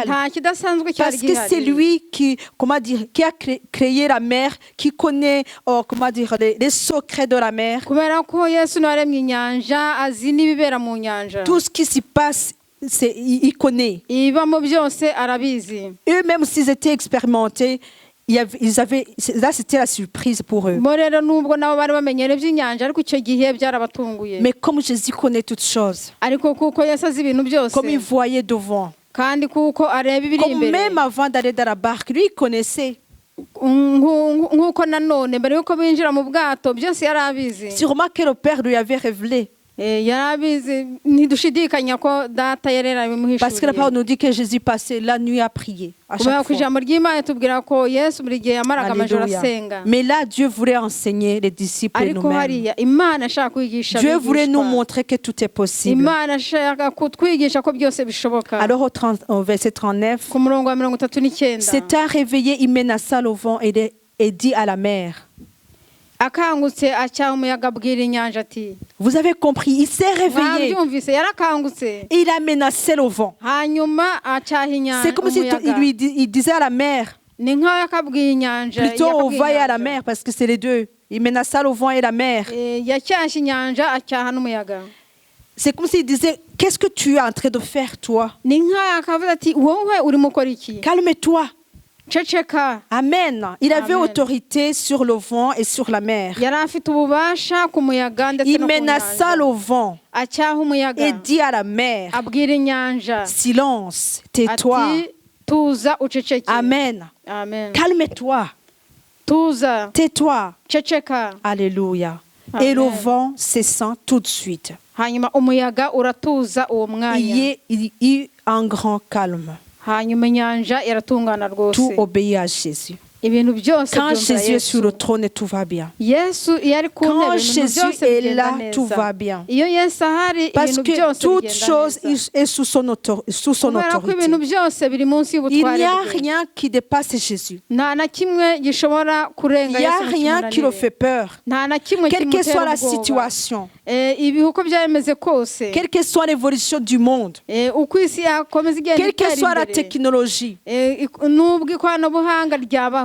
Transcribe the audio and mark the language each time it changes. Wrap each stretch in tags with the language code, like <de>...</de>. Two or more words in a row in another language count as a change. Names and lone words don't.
<rw>Nta kidasanzwe cyari</rw> <fr>Parce que c'est</fr> <rw>gihari.</rw> <fr>lui qui, comment dire, qui a créé la mer, qui connaît, comment dire, les secrets de la mer.</fr> <rw>Kubera ko Yesu niwe waremye inyanja azi n'ibibera mu nyanja.</rw> <fr>Tout ce qui s'y passe, il connaît.</fr> <rw>Ibamo byose arabizi.</rw> <fr>Eux-mêmes, s'ils étaient expérimentés, là, c'était la surprise pour eux.</fr> <rw>Bo rero nubwo nabo bari bamenyere by'inyanja ariko icyo gihe byarabatunguye.</rw> <fr>Mais comme Jésus connaît toutes choses,</fr> <rw>Ariko kuko Yesu azi ibintu byose.</rw> <fr>comme il voyait devant,</fr> <rw>Kandi kuko areba ibiri</rw> <fr>comme</fr> <rw>imbere.</rw> <fr>même avant d'aller dans la barque, lui, il connaissait.</fr> <rw>Nk'uko nanone mbere yuko binjira mu bwato byose yari abizi.</rw> <fr>Sûrement que le Père lui avait révélé.</fr> <rw>Yari abizi ntidushidikanya ko data yari</rw> <fr>Parce que la parole</fr> <rw>yarabimuhishuriye.</rw> <fr>nous dit que Jésus passait la nuit à prier. À</fr> <rw>Kubera</rw> <fr>chaque</fr> <rw>ko</rw> <fr>fois.</fr> <rw>ijambo ry'Imana tubwira ko Yesu buri gihe yamaraga amajoro Alléluia. asenga.</rw> <fr>Mais là, Dieu voulait enseigner les disciples et</fr> <rw>Ariko</rw> <fr>nous-mêmes.</fr> <rw>hariya Imana ashaka kwigisha</rw> <fr>Dieu voulait nous</fr> <rw>abigishwa.</rw> <fr>montrer que tout est possible.</fr> <rw>Imana ashaka kutwigisha ko byose bishoboka.</rw> <fr>Alors au verset 39,</fr> <rw>Ku murongo wa 39.</rw> <fr>Satan réveillé, il menaça le vent et dit à la mer,</fr> <rw>Akangutse acyaha umuyaga abwira inyanja ati</rw> <fr>vous avez compris, il s'est réveillé.</fr> <rw>mwabyumvise yarakangutse.</rw> <fr>Il a menacé le vent.</fr> <rw>Hanyuma acyaha inyanja</rw> <fr>C'est comme si</fr> <rw>umuyaga.</rw> <fr>il disait à la mer,</fr> <rw>Ni nkaho yakabwiye inyanja.</rw> <fr>plutôt au</fr> <rw>yakabwiye</rw> <fr>vent et à la</fr> <rw>inyanja.</rw> <fr>mer, parce que c'est les deux. Il menaça le vent et la mer.</fr> <rw>Yacyashye inyanja acyaha n'umuyaga.</rw> <fr>C'est comme s'il disait, qu'est-ce que tu es en train de faire, toi?</fr> <rw>Ni nkaho yakavuze ati wowe urimo ukora iki?</rw> <fr>Calme-toi.</fr> <rw>ceceka.</rw> <fr>Amen. Il avait Amen. autorité sur le vent et sur la mer.</fr> <rw>Yari afite ububasha ku muyaga ndetse</rw> <fr>Il</fr> <rw>no ku</rw> <fr>menaça</fr> <rw>nyanja.</rw> <fr>le vent</fr> <rw>Acyaha</rw> <fr>et</fr> <rw>umuyaga,</rw> <fr>dit à la mer,</fr> <rw>abwira inyanja</rw> <fr>silence, tais-toi.</fr> <rw>ati tuza uceceke. Amen. Amen.</rw> <fr>Calme-toi,</fr> <rw>Tuza,</rw> <fr>tais-toi.</fr> <rw>ceceka.</rw> <fr>Alléluia. Et le Amen. vent cessant tout de suite.</fr> <rw>Hanyuma umuyaga uratuza uwo</rw> <fr>Il</fr> <rw>mwanya.</rw> <fr>y eut un grand calme.</fr> <rw>Hanyuma inyanja iratungana</rw> <fr>Tout</fr> <rw>rwose.</rw> <fr>obéit à Jésus.</fr> <rw>Ibintu byose</rw> <fr>Quand</fr> <rw>byumvira</rw> <fr>Jésus est sur le</fr> <rw>Yesu.</rw> <fr>trône, tout va bien.</fr> <rw>Yesu iyo ari ku</rw> <fr>Quand</fr> <rw>ntebe ibintu Jésus byose</rw> <fr>est</fr> <rw>bigenda</rw> <fr>là, tout</fr> <rw>neza.</rw> <fr>va bien.</fr> <rw>Iyo Yesu ahari</rw> <fr>Parce</fr> <rw>ibintu</rw> <fr>que</fr> <rw>byose</rw> <fr>toute</fr> <rw>bigenda</rw> <fr>chose</fr> <rw>neza.</rw> <fr>est sous son</fr> <rw>Kubera ko ibintu</rw> <fr>autorité.</fr> <rw>byose biri munsi</rw> <fr>Il</fr> <rw>y'ubutware</rw> <fr>n'y a</fr> <rw>bwe.</rw> <fr>rien qui dépasse Jésus.</fr> <rw>Nta na kimwe gishobora</rw> <fr>Il</fr> <rw>kurenga</rw> <fr>n'y a</fr> <rw>Yesu ngo</rw> <fr>rien qui le</fr> <rw>kimunanire.</rw> <fr>fait peur.</fr> <rw>Nta na kimwe</rw> <fr>Quelle que soit</fr> <rw>kimutera</rw> <fr>la</fr> <rw>ubwoba.</rw> <fr>situation,</fr> <rw>Ibi uko byameze kose,</rw> <fr>quelle que soit l'évolution du monde,</fr> <rw>uko isi yakomeza igenda</rw> <fr>quelle que</fr> <rw>itera</rw> <fr>soit la</fr> <rw>imbere,</rw> <fr>technologie,</fr> <rw>nubwo ikoranabuhanga ryabaho,</rw>